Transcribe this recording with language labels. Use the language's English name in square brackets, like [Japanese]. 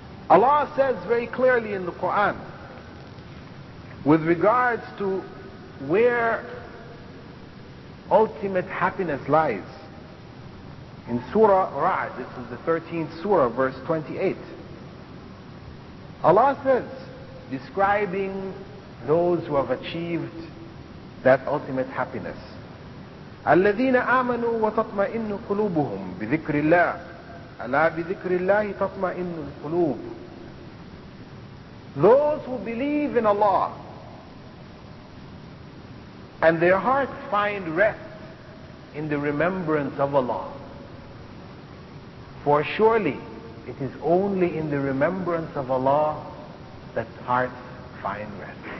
[English] Allah says very clearly in the Quran, with regards to where ultimate happiness lies, in Surah Ra'd, this is the 13th Surah, verse 28. Allah says, describing those who have achieved that ultimate happiness, [Arabic] الذين آمنوا وتطمئن قلوبهم بذكر الله ألا بذكر الله تطمئن القلوب. [English] Those who believe in Allah and their hearts find rest in the remembrance of Allah. For surely it is only in the remembrance of Allah that hearts find rest.